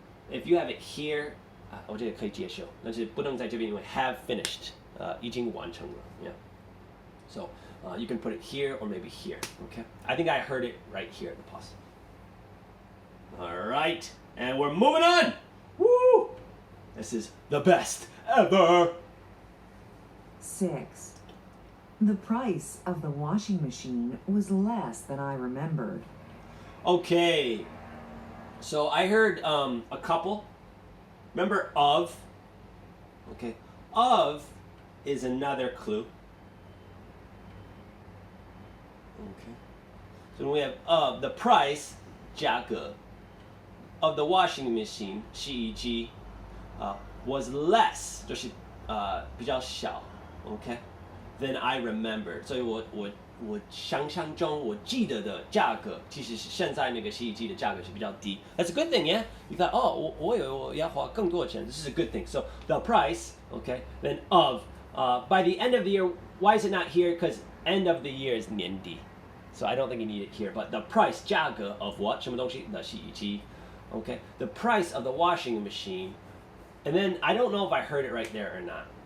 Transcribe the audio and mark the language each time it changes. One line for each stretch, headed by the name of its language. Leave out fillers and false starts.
English: If you have it here,
Chinese: 我觉得可以接受，但是不能在这边因为 have finished 已经完成了 yeah.
English: So you can put it here or maybe here. Okay, I think I heard it right here at the pause. All right, and we're moving on. Woo! This is the best ever. 6. The price of the washing machine was less than I remembered. Okay, so I heard a couple. Remember of? Okay, of is another clue. Okay, so we have of the price 价格 of the washing machine 洗衣机 was less
Chinese: 就是比较小
English: okay than I remembered.
Chinese: 所以我想象中我记得的价格其实是现在那个洗衣机的价格是比较低.
English: That's a good thing, yeah? You thought, oh,
Chinese: 我以为我要花更多的钱.
English: This is a good thing. So the price, okay, then of. By the end of the year, why is it not here? Because end of the year is 年底. So I don't think you need it here. But the price, 价格 of what?
Chinese: 什么东西的洗衣机.
English: Okay, the price of the washing machine. And then I don't know if I heard it right there or not.